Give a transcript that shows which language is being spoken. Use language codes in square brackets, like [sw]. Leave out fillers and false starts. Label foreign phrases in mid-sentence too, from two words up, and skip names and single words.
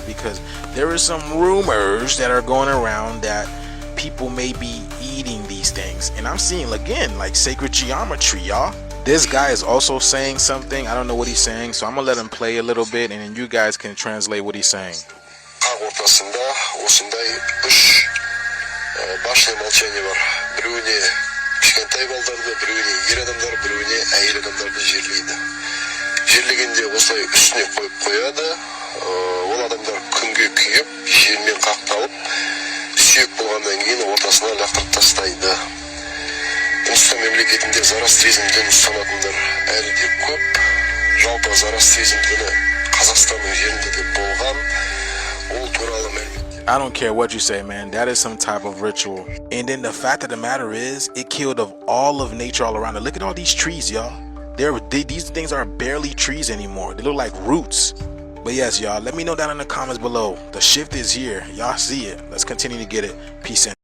[en] Because there are some rumors that are going around that people may be eating these things, and I'm seeing again like sacred geometry, y'all. This guy is also saying something. I don't know what he's saying, so I'm gonna let him play a little bit, and then you guys can translate what he's saying. [ru] башенное молчание бар. [kk] Біреуіне кішкентай балдарды, біреуіне ер адамдар, біреуіне әйел адамдарды жерлейді. Жерлегенде осылай үстіне қойып қояды. Ол адамдар күнге күйіп, желмен қақталып, сүйек болғаннан кейін ортасына лақтырып тастайды. Үндістан мемлекетінде зороастризм дінін ұстанатындар әлі де көп. Жалпы зороастризм діні Қазақстанның жерінде де болған. Ол туралы мәлімет. [en] I don't care what you say, man. That is some type of ritual. And then the fact of the matter is, it killed of all of nature all around it. Look at all these trees, y'all. These things are barely trees anymore. They look like roots. But yes, y'all, let me know down in the comments below. The shift is here. Y'all see it. Let's continue to get it. Peace in.